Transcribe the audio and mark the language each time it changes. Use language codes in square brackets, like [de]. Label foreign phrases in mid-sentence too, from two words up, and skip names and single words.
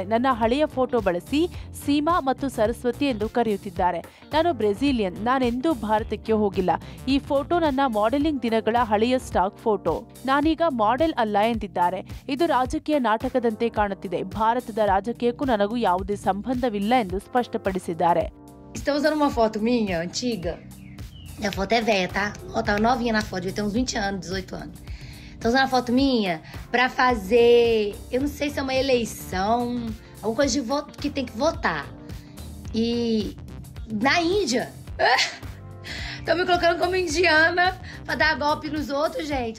[kn] ನನ್ನ ಹಳೆಯ ಫೋಟೋ ಬಳಸಿ ಸೀಮಾ ಮತ್ತು ಸರಸ್ವತಿ ಎಂದು ಕರೆಯುತ್ತಿದ್ದಾರೆ. ನಾನು ಬ್ರೆಜಿಲಿಯನ್, ನಾನೆಂದೂ ಭಾರತಕ್ಕೆ ಹೋಗಿಲ್ಲ. ಈ ಫೋಟೋ ನನ್ನ ಮಾಡೆಲಿಂಗ್ ದಿನಗಳ ಹಳೆಯ ಸ್ಟಾಕ್ ಫೋಟೋ. ನಾನೀಗ ಮಾಡೆಲ್ ಅಲ್ಲ ಎಂದಿದ್ದಾರೆ. ಇದು ರಾಜಕೀಯ ನಾಟಕದಂತೆ ಕಾಣುತ್ತಿದೆ. ಭಾರತದ ರಾಜಕೀಯಕ್ಕೂ ನನಗೂ ಯಾವುದೇ ಸಂಬಂಧವಿಲ್ಲ ಎಂದು ಸ್ಪಷ್ಟಪಡಿಸಿದ್ದಾರೆ. [pt] Estão usando uma foto minha, antiga. A foto é velha, tá? Ó, tava novinha na foto, devia ter uns 20 anos, 18 anos. Estão usando a foto minha pra fazer, eu não sei se é uma eleição, alguma coisa de voto que tem que votar. E na Índia, estão me colocando como indiana pra dar golpe nos outros, gente.